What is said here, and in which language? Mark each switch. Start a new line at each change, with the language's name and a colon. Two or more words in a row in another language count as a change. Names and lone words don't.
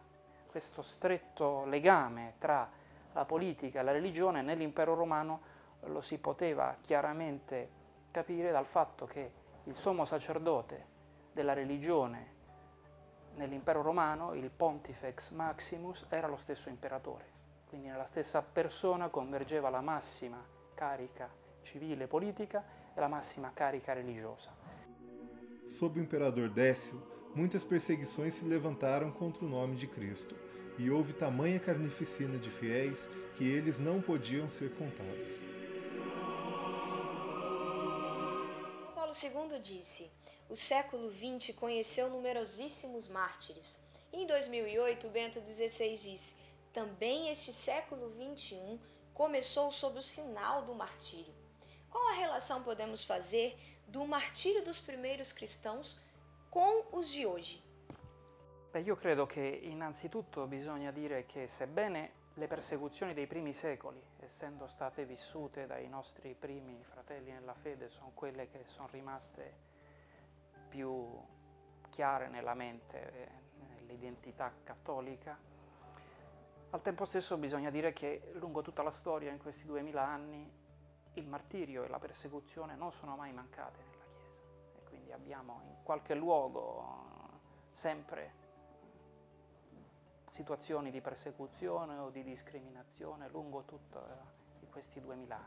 Italian: Questo stretto legame tra la politica e la religione nell'impero romano lo si poteva chiaramente capire dal fatto che il sommo sacerdote della religione nell'impero romano, il Pontifex Maximus, era lo stesso imperatore. Quindi nella stessa persona convergeva la massima carica civile e politica e la massima carica religiosa.
Portuguese: Sob o imperador Décio, muitas perseguições se levantaram contra o nome de Cristo, e houve tamanha carnificina de fiéis que eles não podiam ser contados. Paulo II disse: o século XX conheceu numerosíssimos mártires. Em 2008, Bento XVI disse: também este século XXI começou sob o sinal do martírio. Qual a relação podemos fazer do martírio dos primeiros cristãos com os
Italian: di oggi? Beh, io credo che innanzitutto bisogna dire che sebbene le persecuzioni dei primi secoli, essendo state vissute dai nostri primi fratelli nella fede, sono quelle che sono rimaste più chiare nella mente, nell'identità cattolica, al tempo stesso bisogna dire che lungo tutta la storia, in questi 2000 anni, il martirio e la persecuzione non sono mai mancate nella Chiesa e quindi abbiamo in qualche luogo sempre situazioni di persecuzione o di discriminazione lungo tutti questi 2000 anni.